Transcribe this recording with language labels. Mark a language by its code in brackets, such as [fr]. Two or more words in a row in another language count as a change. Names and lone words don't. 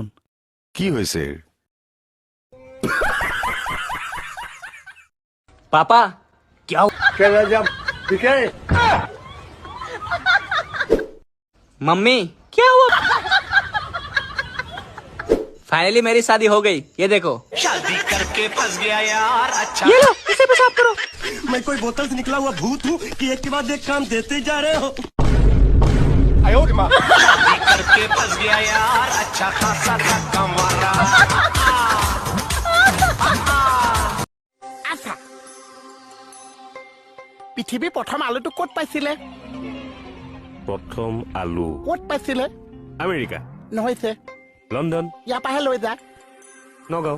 [as] কি হৈছে [hi] पापा क्या चला जा पीछे मम्मी क्या हुआ फाइनली मेरी शादी हो गई ये देखो शादी करके फंस गया यार अच्छा ये लो इसे पेशाब करो मैं कोई बोतल से निकला हुआ भूत हूँ कि एक के बाद एक काम देते जा रहे हो शादी करके फंस गया यार अच्छा खासा धक्का मारा [as] পৃথিৱী প্ৰথম আলুটো ক'ত পাইছিলে প্ৰথম আলু ক'ত পাইছিলে আমেৰিকা নহৈছে লণ্ডন ইয়াৰ পৰাহে লৈ যা নগাঁও